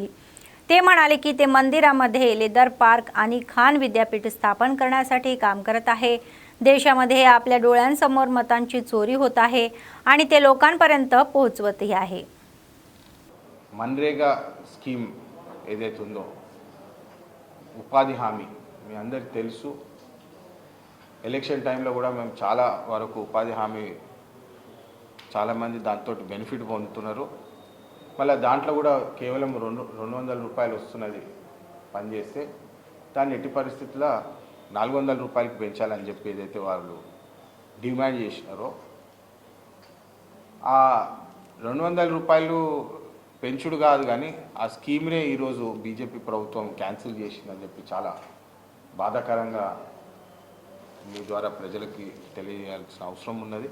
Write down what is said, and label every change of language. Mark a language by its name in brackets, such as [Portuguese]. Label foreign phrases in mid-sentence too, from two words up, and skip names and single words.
[Marathi] ते म्हणाले की ते मंदिरामध्ये लेदर पार्क आणि खान विद्यापीठ स्थापन करण्यासाठी काम करत आहे। देशामध्ये आपल्या डोळ्यांसमोर मतांची चोरी होत आहे आणि ते लोकांपर्यंत पोहोचवतही आहे। [Telugu] मनरेगा स्कीम ఏదైతుందో ఉపాధి హామీ మీ అందరికీ తెలుసు। [English] election time [Telugu] కూడా మేము చాలా వరకు ఉపాధి హామీ చాలామంది దాంతో బెనిఫిట్ పొందుతున్నారు। మళ్ళీ దాంట్లో కూడా కేవలం 200 రూపాయలు వస్తున్నది పనిచేస్తే దాన్ని ఎట్టి పరిస్థితుల్లో 400 రూపాయలకి పెంచాలని చెప్పి ఏదైతే వాళ్ళు డిమాండ్ చేసినారో ఆ 200 రూపాయలు పెంచుడు కాదు కానీ ఆ స్కీమ్నే ఈరోజు బీజేపీ ప్రభుత్వం క్యాన్సిల్ చేసిందని చెప్పి చాలా బాధాకరంగా మీ ద్వారా ప్రజలకి తెలియజేయాల్సిన అవసరం ఉన్నది।